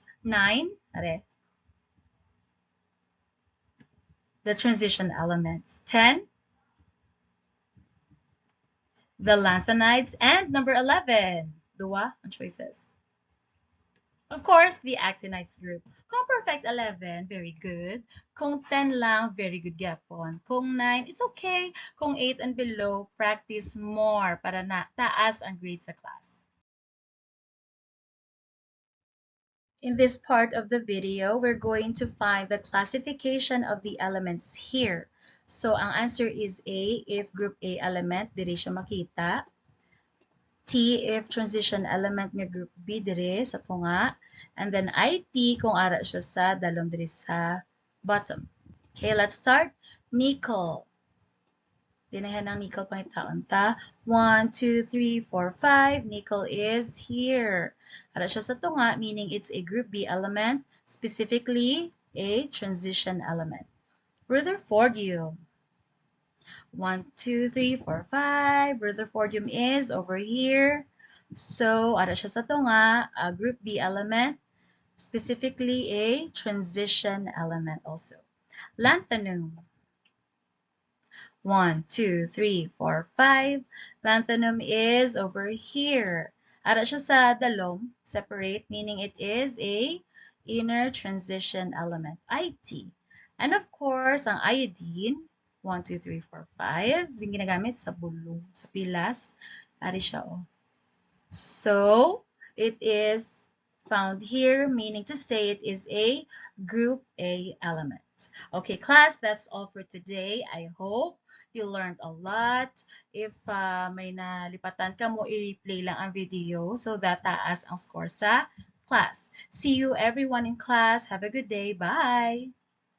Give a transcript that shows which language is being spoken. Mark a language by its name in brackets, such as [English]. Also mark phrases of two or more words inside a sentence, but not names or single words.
[English] 9, the transition elements. 10, the lanthanides. And number 11, [Hiligaynon] dua ang [English] choices. Of course, the actinides group. Kung perfect 11, very good. [Hiligaynon] Kung 10 lang, [English] very good gyapon. [Hiligaynon] Kung 9, [English] it's okay. Kung 8 and below, practice more [Hiligaynon] para na taas ang [English] grade sa class. In this part of the video, we're going to find the classification of the elements here. So, ang answer is A if group A element, [Hiligaynon] diri siya makita. [English] T if transition element nga group B [Hiligaynon] dire sa tunga, [English] and then [Hiligaynon] IT kung ara siya sa dalom dire sa bottom. [English] Okay, let's start. Nickel. [Hiligaynon] Dinahan ng nickel pangitaon ta. [English] 1, 2, 3, 4, 5. Nickel is here. [Hiligaynon] Ara siya sa tunga, [English] meaning it's a group B element, specifically a transition element. Rutherfordium. 1, 2, 3, 4, 5. Rutherfordium is over here. So, [Hiligaynon] ara siya sa tunga, [English] a group B element, specifically a transition element also. Lanthanum. 1, 2, 3, 4, 5. Lanthanum is over here. [Hiligaynon] Ara siya sa dalom, [English] separate, meaning it is a inner transition element, IT. And of course, [Hiligaynon] ang iodine, 1, 2, 3, 4, 5. Yung ginagamit sa bulong, sa pilas. Ari siya, oh. [English] So, it is found here, meaning to say it is a group A element. Okay, class, that's all for today. I hope you learned a lot. [Hiligaynon] If may nalipatan ka mo, i-replay lang ang video [English] so that [Hiligaynon] taas ang score sa class. [English] See you everyone in class. Have a good day. Bye!